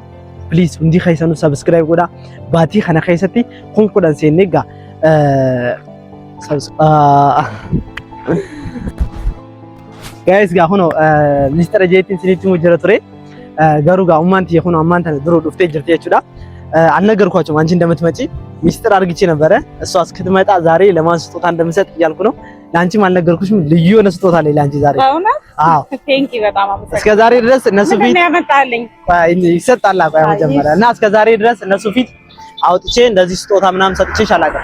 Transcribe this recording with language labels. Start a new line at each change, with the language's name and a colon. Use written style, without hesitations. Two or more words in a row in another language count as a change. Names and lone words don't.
Oromo: Please hundi keessanuu subscribe godhaa. Baatii kana keessatti 10,000 seennee gaa guys gaa huno mistara jeetiin sinitti mujjira ture. Garuu gaa ummanti kun ammaan tana duruu dhuftee jirti jechuudha.
Amharic: አልነገርኳቸውም አንቺ እንደምትመጪ ሚስጥር አርግቼ ነበረ። እሷ እስክትመጣ ዛሬ ለማን ስጦታ እንደምሰጥ እያልኩ ነው። ላንቺም አልነገርኩሽም ልዩ የሆነ ስጦታ አለኝ ላንቺ ዛሬ። አዎ
English: thank you
Amharic: በጣም አመሰግናለሁ። እስከ ዛሬ ድረስ እነሱ ፊት ያመጣልኝ ይሰጣል አቋ መጀመሪያ እና እስከ ዛሬ ድረስ እነሱ ፊት አውጥቼ እንደዚህ ስጦታ ምናምን ሰጥቼሽ አላውቅም።